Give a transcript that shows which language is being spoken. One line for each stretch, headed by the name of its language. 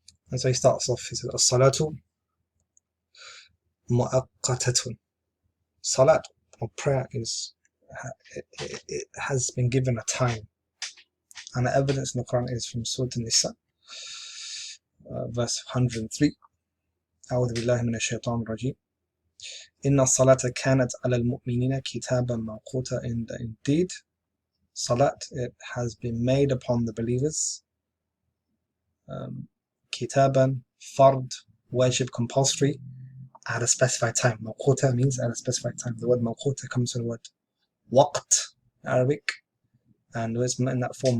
English: And so he starts off, he says,
Arabic: As-salatu mu'aqqatatun.
English: Salat or prayer it has been given a time, and the evidence in the Quran is from Surah An-Nisa, verse 103.
Arabic: أعوذ بالله من الشيطان الرجيم. إن الصلاة كانت على المؤمنين كتابا موقوتا.
English: Indeed, salat, it has been made upon the believers, kitaban, fard, wajib, compulsory, at a specified time. Mawquta means at a specified time. The word mawquta comes from the word waqt, Arabic, and it's in that form.